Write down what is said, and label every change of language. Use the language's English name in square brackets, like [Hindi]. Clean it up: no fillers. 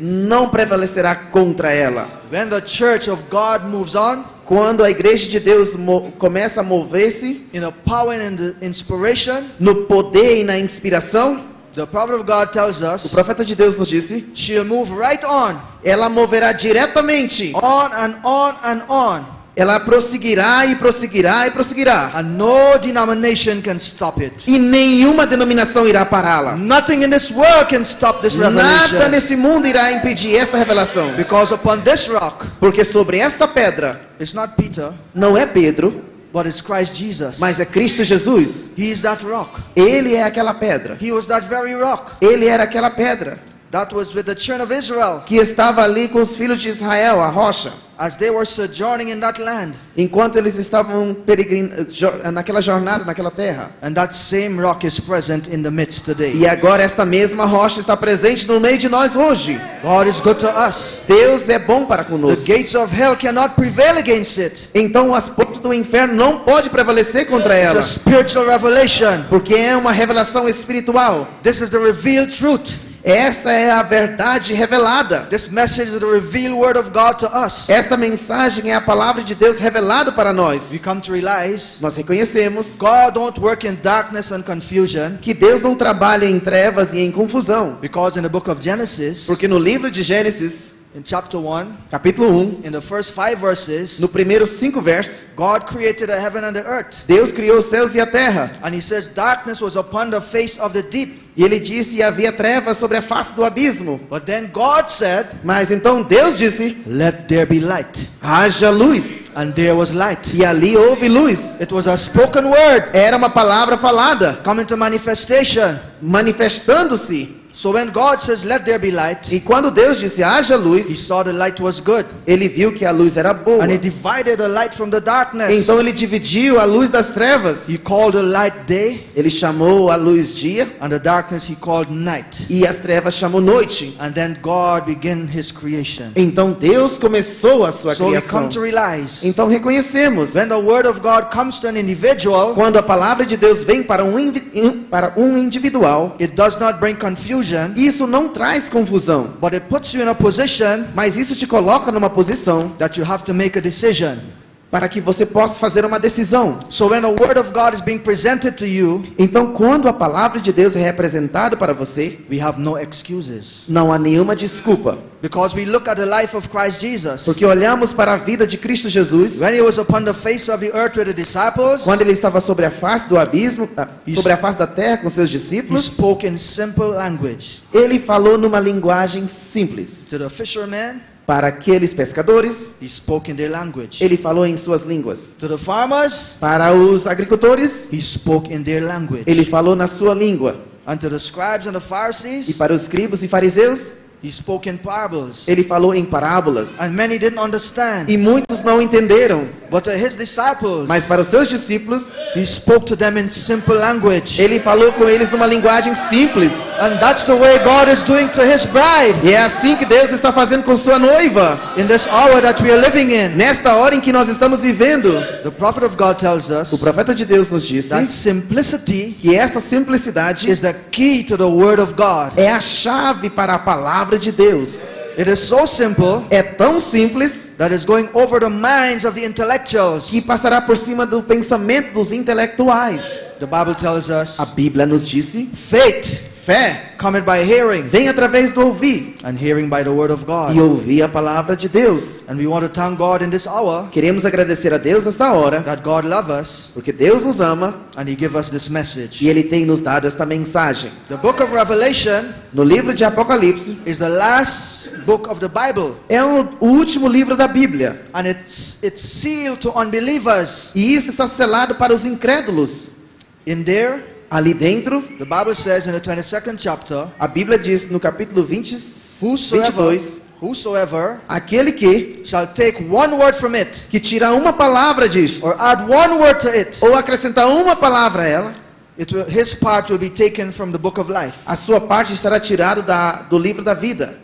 [Portuguese] não prevalecerá contra ela. [English] When the church of God moves on [Portuguese] Quando a igreja de Deus começa a mover-se [English] in the power and in the inspiration, [Portuguese] no poder e na inspiração, [English] the prophet of God tells [Portuguese] o [English] us [Portuguese] profeta de Deus nos disse, [English] she'll move right on, [Portuguese] ela moverá diretamente, [English] on and on and on, [Portuguese] ela prosseguirá e prosseguirá e prosseguirá, [English] and no denomination can stop it. [Portuguese] e nenhuma denominação irá pará-la. [English] Nothing in this world can stop this [Portuguese] Nada [English] revelation, [Portuguese] nesse mundo irá impedir esta revelação, [English] because upon this rock, [Portuguese] porque sobre esta pedra [English] it's not Peter, [Portuguese] não é Pedro, [English] but it's Christ Jesus. [Portuguese] mas é Cristo Jesus. [English] He is that rock. [Portuguese] Ele é aquela pedra. [English] He was that very rock [Portuguese] Ele era aquela pedra [English] that was with the children of Israel [Portuguese] que estava ali com os filhos de Israel, a rocha, [English] as they were sojourning in that land. [Portuguese] enquanto eles estavam naquela jornada, naquela terra. [English] And that same rock is present in the midst today. [Portuguese] E agora esta mesma rocha está presente no meio de nós hoje. [English] God is good to us. [Portuguese] Deus é bom para [English] The [Portuguese] conosco. [English] gates of hell cannot prevail against it. [Portuguese] Então as portas do inferno não podem prevalecer contra [English] It's a [Portuguese] ela, [English] spiritual revelation. [Portuguese] porque é uma revelação espiritual. [English] This is the revealed truth. [Portuguese] Esta é a verdade revelada. [English] This message is the revealed word of God to us. [Portuguese] Esta mensagem é a palavra de Deus revelada para nós. [English] We come to realize [Portuguese] Nós reconhecemos [English] God don't work in darkness and confusion, [Portuguese] que Deus não trabalha em trevas e em confusão, [English] because in the book of Genesis, [Portuguese] porque no livro de Gênesis, [English] in chapter 1, [Portuguese] capítulo 1, [English] in the first 5 verses, [Portuguese] no primeiro 5 versos, [English] God created the heaven and the earth. [Portuguese] Deus criou os céus e a terra. [English] And he says darkness was upon the face of the deep. [Portuguese] E ele disse que havia trevas sobre a face do abismo. [English] But then God said, [Portuguese] Mas então Deus disse, [English] let there be light. [Portuguese] haja luz. [English] And there was light. [Portuguese] E ali houve luz. [English] It was a spoken word [Portuguese] Era uma palavra falada, [English] coming to manifestation. [Portuguese] manifestando-se. [English] So when God says let there be light, [Portuguese] E quando Deus disse, haja [English] he [Portuguese] luz, [English] saw the light was good. [Portuguese] ele viu que a luz era boa. [English] And he divided the light from the darkness. [Portuguese] Então ele dividiu a luz das trevas. [English] He called the light day, [Portuguese] Ele chamou a luz dia [English] and the darkness he called night. [Portuguese] e as trevas chamou noite. [English] And then God began his creation. [Portuguese] Então Deus começou a sua [English] So we [Portuguese] criação. [English] come to realize, [Portuguese] Então reconhecemos, [English] when the word of God comes to an individual, [Portuguese] quando a palavra de Deus vem para um individual, [English] it does not bring confusion, [Portuguese] isso não traz confusão, [English] but it puts you in a position [Portuguese] mas isso te coloca numa posição [English] that you have to make a decision. [Portuguese] para que você possa fazer uma decisão. [English] So when the word of God is being presented to you, [Portuguese] Então, quando a palavra de Deus é representada para você, [English] we have no excuses. [Portuguese] não há nenhuma desculpa, [English] Because we look at the life of Christ Jesus. [Portuguese] porque olhamos para a vida de Cristo Jesus, [English] When he was upon the face of the earth with the disciples, [Portuguese] quando ele estava sobre a face do abismo, sobre a face da terra com seus [English] he [Portuguese] discípulos, [English] spoke in simple language [Portuguese] ele falou numa linguagem simples. [English] to the fishermen. [Portuguese] Para aqueles pescadores, [English] He spoke in their language. [Portuguese] ele falou em suas línguas. [English] To the farmers, [Portuguese] Para os agricultores, [English] he spoke in their language. [Portuguese] ele falou na sua língua. [English] And to the scribes and the [Portuguese] E [English] Pharisees, [Portuguese] para os escribas e fariseus, [English] he spoke in parables. [Portuguese] ele falou em parábolas. [English] And many didn't understand. [Portuguese] E muitos não entenderam. [English] But to his disciples, [Portuguese] Mas para os seus discípulos, [English] he spoke to them in simple language. [Portuguese] ele falou com eles numa linguagem simples. [English] And that's the way God is doing to his bride. [Portuguese] E é assim que Deus está fazendo com sua noiva. [English] In this hour that we are living in, [Portuguese] Nesta hora em que nós estamos vivendo, [English] the prophet of God tells [Portuguese] o [English] us [Portuguese] profeta de Deus nos disse [English] that simplicity [Portuguese] que essa simplicidade [English] is the key to the word of God. [Portuguese] é a chave para a palavra de Deus. [English] It is so simple [Portuguese] é tão simples [English] that is going over the minds of the intellectuals. [Portuguese] que passará por cima do pensamento dos intelectuais. [English] The Bible tells us [Portuguese] A Bíblia nos disse: [English] faith [Portuguese] fé [English] cometh by hearing, [Portuguese] vem através do ouvir [English] and hearing by the word of God. [Portuguese] e ouvir a palavra de Deus. [English] And we want to thank God in this hour [Portuguese] Queremos agradecer a Deus nesta hora, [English] that God loves us [Portuguese] porque Deus nos ama [English] and He gives us this message. [Portuguese] e Ele tem nos dado esta mensagem. [English] The book of Revelation [Portuguese] No livro de Apocalipse [English] is the last book of the Bible, [Portuguese] é o último livro da Bíblia, [English] and it's sealed to unbelievers. [Portuguese] e isso está selado para os incrédulos. [English] In there, [Portuguese] Ali dentro, [English] the Bible says in the 22nd chapter, [Portuguese] a Bíblia diz no capítulo 22, [English] whosoever [Portuguese] aquele que [English] shall take one word from it, [Portuguese] tira uma palavra disso, [English] or add one word to it, [Portuguese] ou acrescentar uma palavra a ela, [English] his part will be taken from the book of life. [Portuguese] a sua parte estará tirado do livro da vida.